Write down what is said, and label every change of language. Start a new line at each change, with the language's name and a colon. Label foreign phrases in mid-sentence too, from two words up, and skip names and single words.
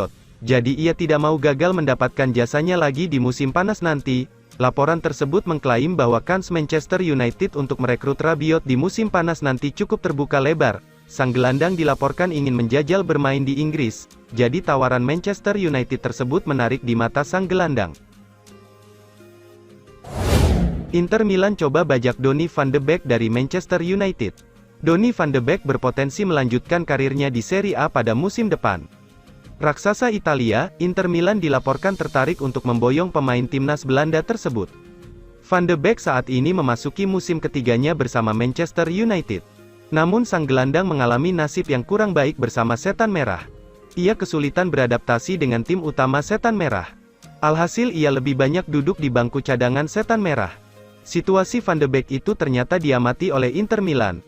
Indonesian: Jadi ia tidak mau gagal mendapatkan jasanya lagi di musim panas nanti, Laporan tersebut mengklaim bahwa kans Manchester United untuk merekrut Rabiot di musim panas nanti cukup terbuka lebar. Sang gelandang dilaporkan ingin menjajal bermain di Inggris, jadi tawaran Manchester United tersebut menarik di mata sang gelandang. Inter Milan coba bajak Donny van de Beek dari Manchester United. Donny van de Beek berpotensi melanjutkan karirnya di Serie A pada musim depan. Raksasa Italia, Inter Milan dilaporkan tertarik untuk memboyong pemain timnas Belanda tersebut. Van de Beek saat ini memasuki musim ketiganya bersama Manchester United. Namun sang gelandang mengalami nasib yang kurang baik bersama Setan Merah. Ia kesulitan beradaptasi dengan tim utama Setan Merah. Alhasil ia lebih banyak duduk di bangku cadangan Setan Merah. Situasi Van de Beek itu ternyata diamati oleh Inter Milan.